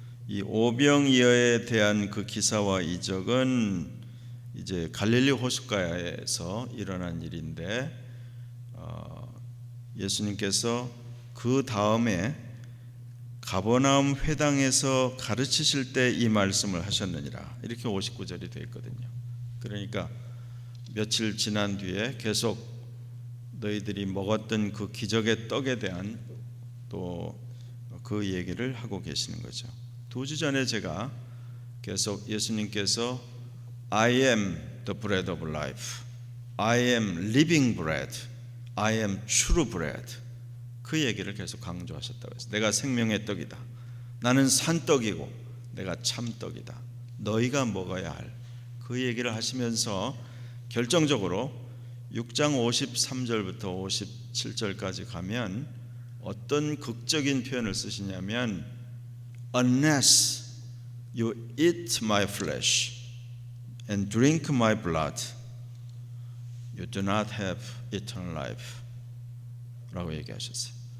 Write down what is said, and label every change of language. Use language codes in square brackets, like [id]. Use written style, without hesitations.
[ko] 이 오병이어에 대한 그 기사와 이적은 이제 갈릴리 호숫가에서 일어난 일인데 예수님께서 그 다음에 가버나움 회당에서 가르치실 때 이 말씀을 하셨느니라 이렇게 59절이 되어 있거든요. 그러니까 며칠 지난 뒤에 계속 너희들이 먹었던 그 기적의 떡에 대한 또 그 얘기를 하고 계시는 거죠. 두 주 전에 제가 계속 예수님께서 [en] I am the bread of life, I am living bread, I am true bread [ko] 그 얘기를 계속 강조하셨다고 했어요. 내가 생명의 떡이다. 나는 산떡이고 내가 참떡이다. 너희가 먹어야 할 그 얘기를 하시면서 결정적으로 6장 53절부터 57절까지 가면 어떤 극적인 표현을 쓰시냐면 [en] Unless you eat my flesh and drink my blood, you do not have eternal life [ko] 라고 얘기하셨어요.